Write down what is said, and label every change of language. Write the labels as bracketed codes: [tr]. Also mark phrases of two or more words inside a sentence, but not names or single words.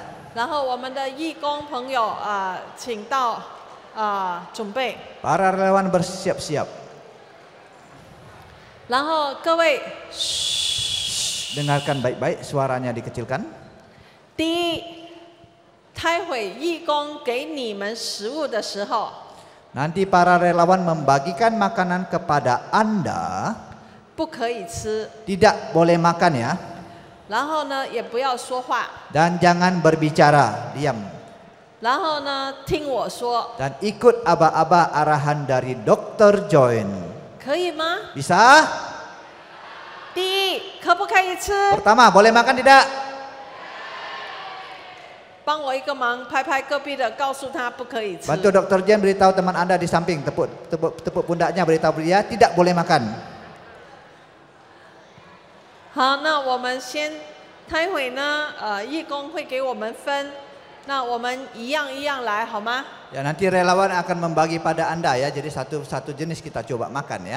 [zh] 然后我们的义工朋友请到准备。 [id] Para relawan bersiap-siap. [zh] 然后各位， [id] Dengarkan baik-baik, suaranya dikecilkan. [zh] 第一，待会义工给你们食物的时候， [id] Nanti para relawan membagikan makanan kepada Anda, [zh] 不可以吃， [id] tidak boleh makan ya, [zh] 然后呢也不要说话， [id] dan jangan berbicara, diam. [zh] 然后呢听我说， [id] Dan ikut aba-aba arahan dari Dr. John. [zh] 可以吗？ [id] Bisa? [zh] 第一，可不可以吃？ [id] Pertama, boleh makan tidak? [zh] 帮我一个忙，拍拍隔壁的，告诉他不可以吃。 [id] Bantu Dr. John beritahu teman Anda di samping, tepuk pundaknya, beritahu dia tidak boleh makan. [zh] 好，那我们先，待会呢，义工会给我们分，那我们一样一样来，好吗？ [id] Ya, nanti relawan akan membagi pada Anda ya, jadi satu jenis kita coba makan ya.